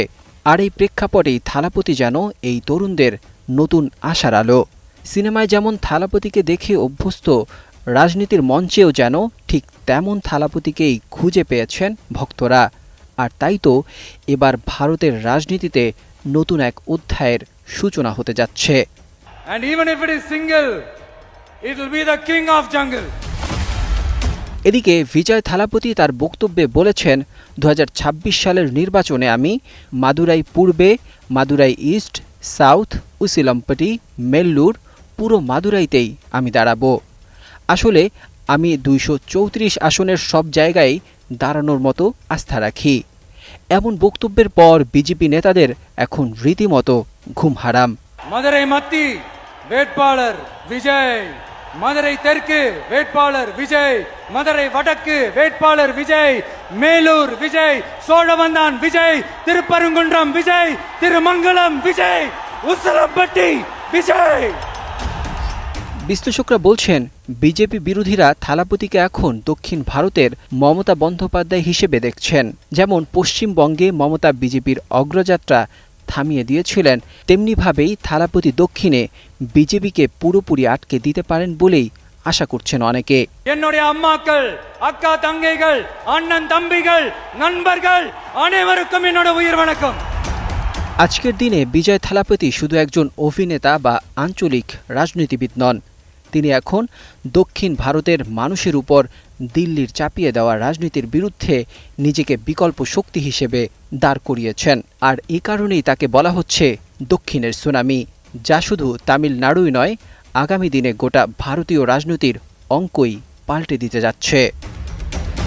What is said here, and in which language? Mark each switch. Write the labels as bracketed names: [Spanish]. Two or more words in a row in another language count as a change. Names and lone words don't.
[Bangla] আর এই প্রেক্ষাপটেই থালাপতি যেন এই তরুণদের নতুন আশার আলো। সিনেমায় যেমন থালাপতিকে দেখে অভ্যস্ত, রাজনীতির মঞ্চেও যেন ঠিক তেমন থালাপতিকেই খুঁজে পেয়েছেন ভক্তরা। আর তাই তো এবার ভারতের রাজনীতিতে নতুন এক অধ্যায়ের সূচনা হতে যাচ্ছে। [English] And even if it is single, it will be the king of jungle. [Bangla] এদিকে বিজয় থালাপতি তার বক্তব্যে বলেছেন, ২০২৬ সালের নির্বাচনে আমি মাদুরাই পূর্বে, মাদুরাই ইস্ট, সাউথ, উসিলম্পটি, মেল্লুর, পুরো মাদুরাইতেই আমি দাঁড়াবো। আসলে আমি ২৩৪ আসনের সব জায়গায় দাঁড়ানোর মতো আস্থা রাখি। এমন বক্তব্যের পর বিজেপি নেতাদের এখন রীতিমতো ঘুম হারাম। [Tamil] மதுரை மத்தி வேட்பாளர் விஜய், மதுரை தெற்கு வேட்பாளர் விஜய், மதுரை வடக்கு வேட்பாளர் விஜய், மேலூர் விஜய், சோழவந்தான் விஜய், திருப்பரங்குன்றம் விஜய், திருமங்கலம் விஜய், உசிலம்பட்டி விஜய்। [Bangla] বিশ্লেষকরা বলছেন, বিজেপি বিরোধীরা থালাপতিকে এখন দক্ষিণ ভারতের মমতা বন্দ্যোপাধ্যায় হিসেবে দেখছেন। যেমন পশ্চিমবঙ্গে মমতা বিজেপির অগ্রযাত্রা থামিয়ে দিয়েছিলেন, তেমনিভাবেই থালাপতি দক্ষিণে বিজেপিকে পুরোপুরি আটকে দিতে পারেন বলেই আশা করছেন অনেকে। [Tamil] என்னுடைய அம்மாக்கள், அக்கா தங்கைகள், அண்ணன் தம்பிகள், நண்பர்கள் அனைவருக்கும் என்னோட உயிர் வணக்கம்। [Bangla] আজকের দিনে বিজয় থালাপতি শুধু একজন অভিনেতা বা আঞ্চলিক রাজনীতিবিদ নন, তিনি এখন দক্ষিণ ভারতের মানুষের উপর দিল্লির চাপিয়ে দেওয়া রাজনীতির বিরুদ্ধে নিজেকে বিকল্প শক্তি হিসেবে দাঁড় করিয়েছেন। আর এই কারণেই তাকে বলা হচ্ছে দক্ষিণের সুনামি, যা শুধু তামিলনাড়ুই নয়, আগামী দিনে গোটা ভারতীয় রাজনীতির অঙ্কই পাল্টে দিতে যাচ্ছে।